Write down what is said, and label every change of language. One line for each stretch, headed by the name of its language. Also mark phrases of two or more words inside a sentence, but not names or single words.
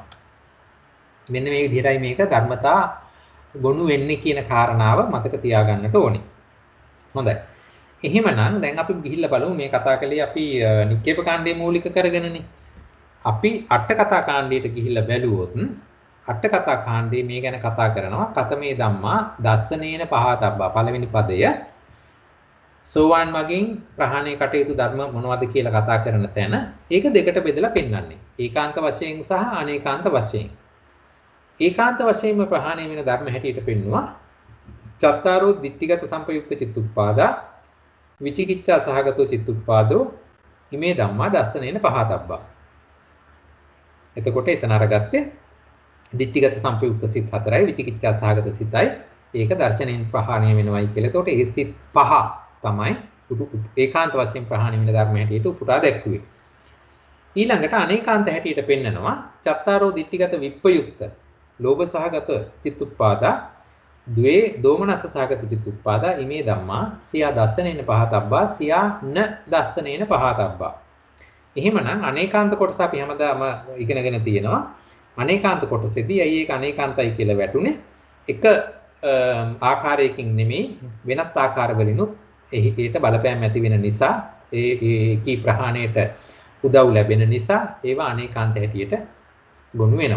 Sinhala: මෙන්න මේ විදිහටයි මේක ධර්මතා ගොනු වෙන්නේ කියන කාරණාව මතක තියාගන්නට ඕනේ. හොඳයි. එහෙමනම් දැන් අපි ගිහිල්ලා බලමු මේ කතා කළේ අපි නික්කේප කාණ්ඩයේ මූලික කරගෙනනේ. අපි අට කතා කාණ්ඩයට ගිහිල්ලා බැලුවොත් අට කතා කාණ්ඩයේ මේ ගැන කතා කරනවා
Pali: කතමේ ධම්මා දස්සනේන පහතබ්බා
Sinhala: පළවෙනි පදය සෝවාන් මගින් ප්‍රහාණය කටයුතු ධර්ම මොනවද කියලා කතා කරන තැන ඒක දෙකට බෙදලා පෙන්වන්නේ. ඒකාන්ත වශයෙන් සහ අනේකාන්ත වශයෙන්. ඒකාන්ත වශයෙන්ම ප්‍රහාණය වෙන ධර්ම හැටියට පෙන්වුවා.
Pali: චත්තාරෝ ditthිගත සංපයුක්ත චිත්තුප්පාදා විචිකිච්ඡා සහගතෝ චිත්තුප්පාදෝ ඉමේ ධම්මා දස්සනේන පහතබ්බා.
Sinhala: එතකොට එතන අරගත්තේ
Pali: ditthිගත සංපයුක්ත
Sinhala: සිත් 4යි විචිකිච්ඡා සහගත සිතයි. ඒක දර්ශනයෙන් ප්‍රහාණය වෙනවයි කියලා. එතකොට ඒ සිත් පහ තමයි ඒකාන්ත වශයෙන් ප්‍රහාණය වෙන ධර්ම හැටියට උපුටා දැක්ුවේ. ඊළඟට අනේකාන්ත හැටියට පෙන්නනවා
Pali: චත්තාරෝ ditthිගත විප්පයුක්ත ලෝභ සහගත චිත්තුප්පාදා ද්වේ දෝමනස්ස සහගත චිත්තුප්පාදා ඉමේ ධම්මා සියා දස්සනේන පහතබ්බා සියා න දස්සනේන පහතබ්බා.
Sinhala: එහෙමනම් අනේකාන්ත කොටස අපි හැමදාම ඉගෙනගෙන තියෙනවා. අනේකාන්ත කොටසෙදී ඇයි ඒක අනේකාන්තයි කියලා වැටුනේ? එක ආකාරයකින් නෙමෙයි වෙනත් ආකාරවලිනුත් එහිට බලපෑම් ඇති වෙන නිසා ඒ කී ප්‍රහාණයට උදව් ලැබෙන නිසා ඒවා අනේකාන්ත හැටියට ගොනු වෙනවා.